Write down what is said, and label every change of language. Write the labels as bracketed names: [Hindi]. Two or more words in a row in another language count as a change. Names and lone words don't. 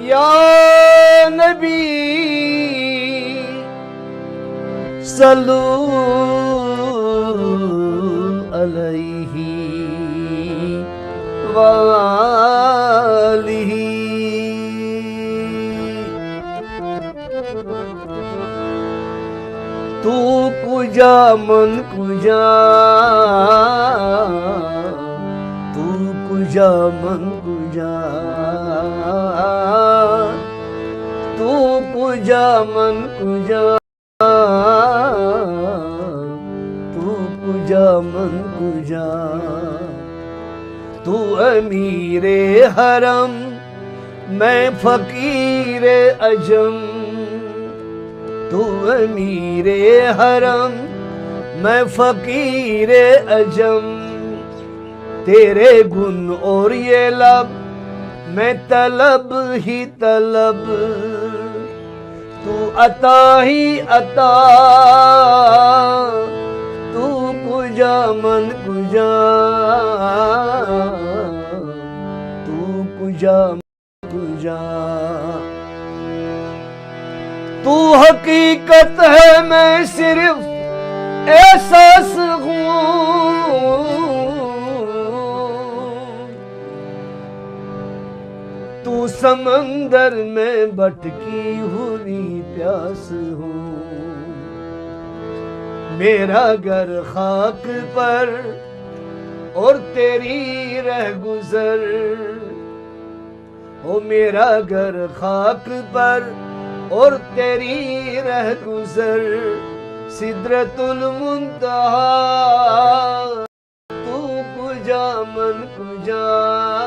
[Arabic] يا نبي صلوا عليه وآله, [Persian] تو کجا من کجا، تو کجا من کجا, تو کجا من کجا، تو کجا من من کجا [Urdu] تو امیر حرم میں فقیر عجم تو امیر حرم میں فقیر عجم تیرے گن اور یہ لب میں طلب ہی طلب تو عطا ہی عطا [Persian] تو کجا من کجا تو کجا من کجا [Urdu] تو حقیقت ہے میں صرف احساس ہوں تو سمندر میں بھٹکی ہوئی پیاس ہوں میرا گھر خاک پر اور تیری رہ گزر او میرا گھر خاک پر اور تیری رہ گزر سدرت المنتہا تو کجا من کجا